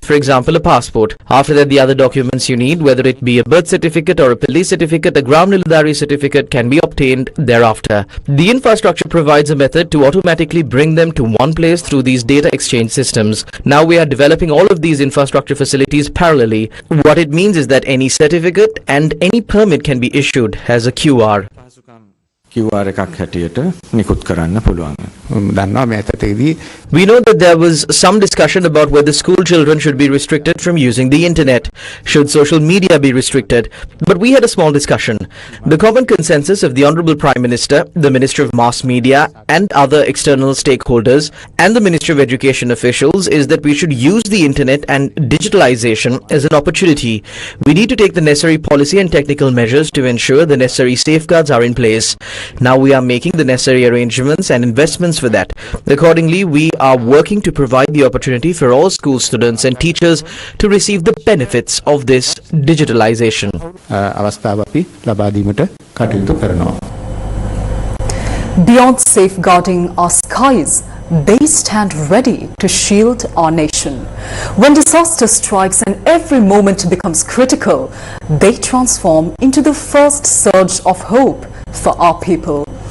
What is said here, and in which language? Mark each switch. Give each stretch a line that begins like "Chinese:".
English: For example, a passport. After that, the other documents you need, whether it be a birth certificate or a police certificate, a ground nilladari certificate, can be obtained thereafter. The infrastructure provides a method to automatically bring them to one place through these data exchange systems. Now we are developing all of these infrastructure facilities parallelly. What it means is that any certificate and any permit can be issued as a QR.
Sinhala: QR එකක් හැටියට නිකුත් කරන්න පුළුවන්. දන්නවා මේ ඇත්තටදී
English: We know that there was some discussion about whether school children should be restricted from using the internet. Should social media be restricted? But we had a small discussion. The common consensus of the Honorable Prime Minister, the Minister of Mass Media and other external stakeholders and the Ministry of Education officials is that we should use the internet and digitalization as an opportunity. We need to take the necessary policy and technical measures to ensure the necessary safeguards are in place. Now we are making the necessary arrangements and investments for that. Accordingly, we are working to provide the opportunity for all school students and teachers to receive the benefits of this digitalization.
Sinhala: අවස්ථාව අපි ලබා දීමට කටයුතු කරනවා.
English: Beyond safeguarding our skies, they stand ready to shield our nation. When disaster strikes and every moment becomes critical, they transform into the first surge of hope for our people.